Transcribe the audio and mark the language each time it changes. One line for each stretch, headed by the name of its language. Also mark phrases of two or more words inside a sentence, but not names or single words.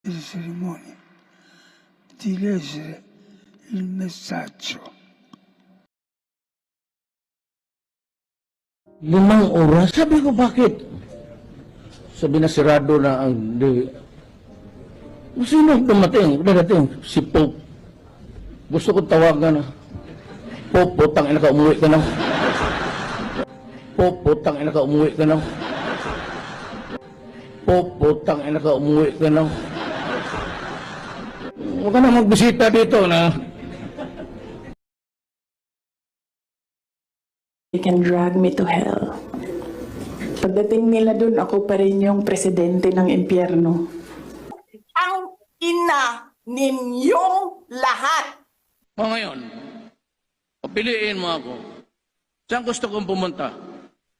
Italian: delle cerimonie, di leggere il messaggio.
Filipino: 5 oras? Sabi ko, bakit? Sabi na sirado na ang... Sino dadating? Si Pope. Gusto ko tawagan na. Pope, putang ina ka, umuwi ka na. Pope, putang ina ka, umuwi ka na. Pope, putang ina ka, umuwi ka na. Huwag ka na magbisita dito na.
English: They can drag me to hell.
Filipino: Pagdating nila dun, ako pa rin yung presidente ng impyerno. Ang ina ninyong lahat. O ngayon, piliin mo ako. Saan gusto kong pumunta?